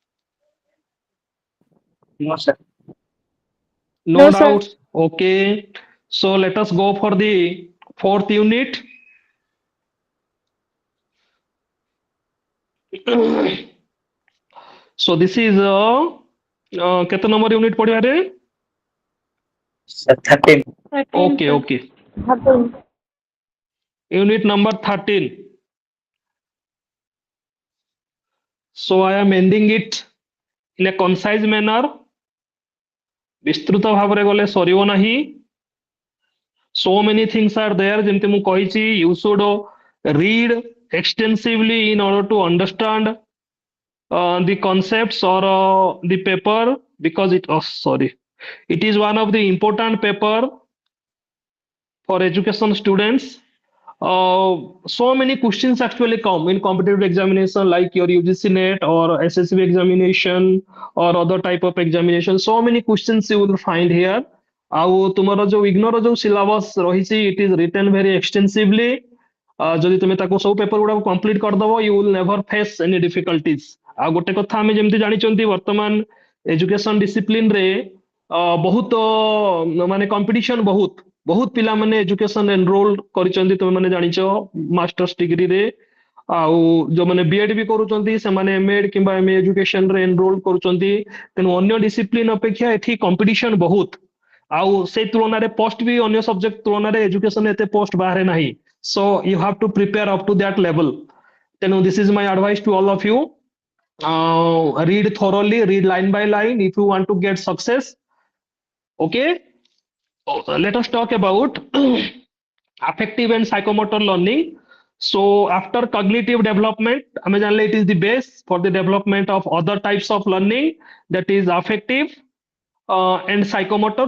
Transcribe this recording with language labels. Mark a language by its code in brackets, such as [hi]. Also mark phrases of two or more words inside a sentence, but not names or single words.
[en] No, sir. no No, sir. doubts okay so let us go for the fourth unit so this is [or] କେତେ ନମ୍ବର ୟୁନିଟ ପଢ଼ିଆ ରେ [en] Sir, 13. okay okay unit number 13 so I am ending it in a concise manner [or] ବିସ୍ତୃତ ଭାବ ରେ ଗଲେ ସରିବ ନାହିଁ [en] So many things are there. [or] ଯେମିତି ମୁଁ କହିଛି, [en] you should read extensively in order to understand the concepts or the paper, because it is one of the important paper for education students. So many questions actually come in competitive examination like your UGC NET or SSB examination or other type of examination. So many questions you will find here. [or] ଆଉ ତୁମର ଯୋଉ ଇଗ୍ନୋର ଯୋଉ ସିଲାବସ୍ ରହିଛି, [en] it is written very extensively. [or] ଯଦି ତୁମେ ତାକୁ ସବୁ ପେପର ଗୁଡାକୁ କମ୍ପ୍ଲିଟ କରିଦବ, [en] you will never face any difficulties. [or] ଆଉ ଗୋଟେ କଥା ଆମେ ଯେମିତି ଜାଣିଛନ୍ତି, ବର୍ତ୍ତମାନ [en] education discipline [or] ରେ ବହୁତ ମାନେ କମ୍ପିଟିସନ ବହୁତ ବହୁତ ପିଲାମାନେ [en] education enroll [or] କରିଛନ୍ତି, ତୁମେ ମାନେ ଜାଣିଛ [en] masters degreere. [or] ଆଉ ଯୋଉମାନେ ବିଏଡ୍ ବି କରୁଛନ୍ତି, ସେମାନେ ଏମଏଡ୍ କିମ୍ବା [en] MA educationre [or] ଏନରୋଲ କରୁଛନ୍ତି। ତେଣୁ ଅନ୍ୟ ଡିସିପ୍ଲିନ ଅପେକ୍ଷା ଏଠି କମ୍ପିଟିସନ ବହୁତ। ଆଉ ସେଇ ତୁଳନାରେ ପୋଷ୍ଟ ବି ଅନ୍ୟ ସବଜେକ୍ଟ ତୁଳନାରେ ଏଜୁକେସନ ଏତେ ପୋଷ୍ଟ ବାହାରେ ନାହିଁ। [en] so you have to prepare up to that level. ତେଣୁ this is my advice to all of you. Read thoroughly, read line by line if you want to get success. Okay. Let us talk about affective and psychomotor learning. So after cognitive development, it is the base for the development of other types of learning, that is affective and psychomotor.